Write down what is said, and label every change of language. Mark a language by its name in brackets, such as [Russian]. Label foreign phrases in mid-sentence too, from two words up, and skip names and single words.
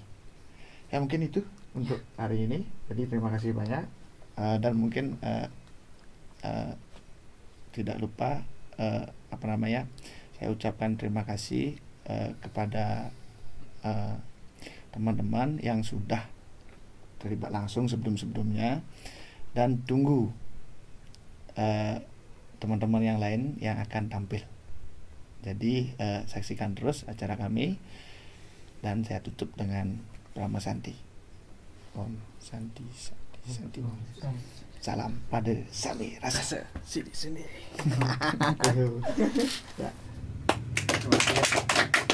[Indonesian] Ya mungkin itu untuk hari ini. Jadi terima kasih banyak, dan mungkin tidak lupa saya ucapkan terima kasih kepada teman-teman yang sudah terlibat langsung sebelum-sebelumnya, dan tunggu teman-teman yang lain yang akan tampil. Jadi saksikan terus acara kami, dan saya tutup dengan Brahma Santi. [Sanskrit] Om Santi Santi Santi. [Indonesian] Salam pada Sami Rasa. Sini. Ya. Terima kasih.